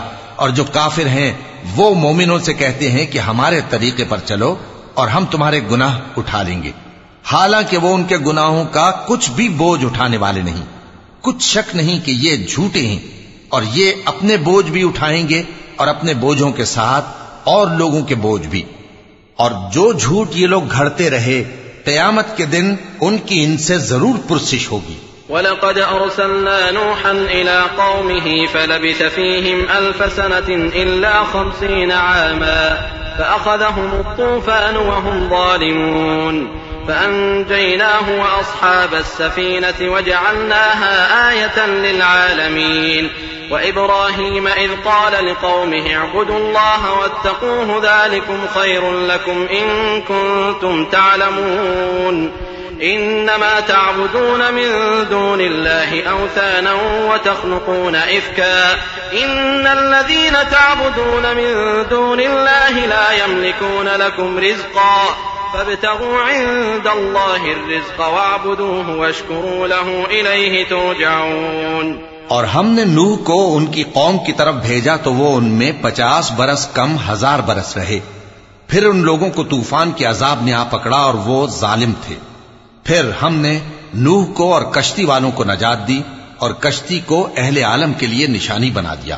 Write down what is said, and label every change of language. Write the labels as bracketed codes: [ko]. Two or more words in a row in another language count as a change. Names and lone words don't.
[ur] اور جو کافر ہیں وہ مومنوں سے کہتے ہیں کہ ہمارے طریقے پر چلو اور ہم تمہارے گناہ اٹھا لیں گے، حالانکہ وہ ان کے گناہوں کا کچھ بھی بوجھ اٹھانے والے نہیں. کچھ شک نہیں کہ یہ جھوٹے ہیں اور یہ اپنے بوجھ بھی اٹھائیں گے اور اپنے بوجھوں کے ساتھ اور لوگوں کے بوجھ بھی. اور جو جھوٹ یہ لوگ گھڑتے رہے، قیامت کے دن ان کی ان سے ضرور پرسش ہوگی. [ar] ولقد أرسلنا نوحا إلى قومه فلبث فيهم ألف سنة إلا 50 عاما فأخذهم الطوفان وهم ظالمون فأنجيناه وأصحاب السفينة وجعلناها آية للعالمين وإبراهيم إذ قال لقومه اعبدوا الله واتقوه ذلكم خير لكم إن كنتم تعلمون إنما تعبدون من دون الله أوثانا وتخلقون إفكا إن الذين تعبدون من دون الله لا يملكون لكم رزقا فابتغوا عند الله الرزق واعبدوه واشكروا له إليه ترجعون. [ur] اور ہم نے نوح کو ان کی قوم کی طرف بھیجا تو وہ ان میں 50 برس کم 1000 برس رہے. پھر ان لوگوں کو طوفان کے عذاب نے آ پکڑا اور وہ ظالم تھے. پھر ہم نے نوح کو اور کشتی والوں کو نجات دی اور کشتی کو اہل عالم کے لیے نشانی بنا دیا.